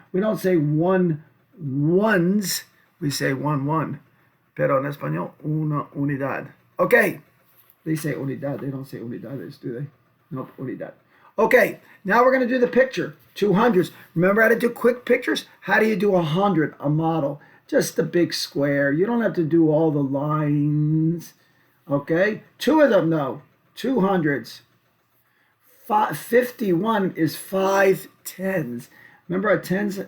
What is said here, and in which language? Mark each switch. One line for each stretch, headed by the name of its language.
English: We don't say one ones, we say one.
Spanish: Pero en español, una unidad.
English: Okay. They say unidad. They don't say unidades, do they? Nope, unidad. Okay, now we're going to do the picture. 200s. Remember how to do quick pictures? How do you do 100, a model? Just a big square. You don't have to do all the lines. Okay? 2 of them, though. 200s. 51 is 5 tens. Remember our tens?